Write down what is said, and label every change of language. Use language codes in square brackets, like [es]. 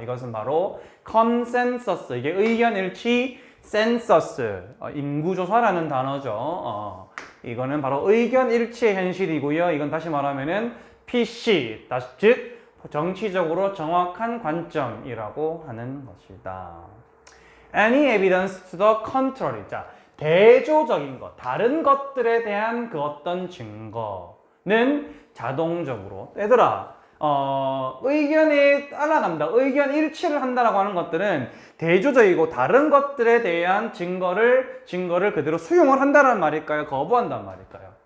[ko] 이것은 바로 consensus, 이게 의견일치, census, 인구조사라는 단어죠. 이거는 바로 의견 일치의 현실이고요. 이건 다시 말하면은 PC, 즉 정치적으로 정확한 관점이라고 하는 것이다. [en] Any evidence to the contrary. [ko] 자, 대조적인 것, 다른 것들에 대한 그 어떤 증거는 자동적으로, 얘들아, 의견에 따라간다, 의견 일치를 한다라고 하는 것들은 대조적이고 다른 것들에 대한 증거를 그대로 수용을 한다는 말일까요? 거부한단 말일까요?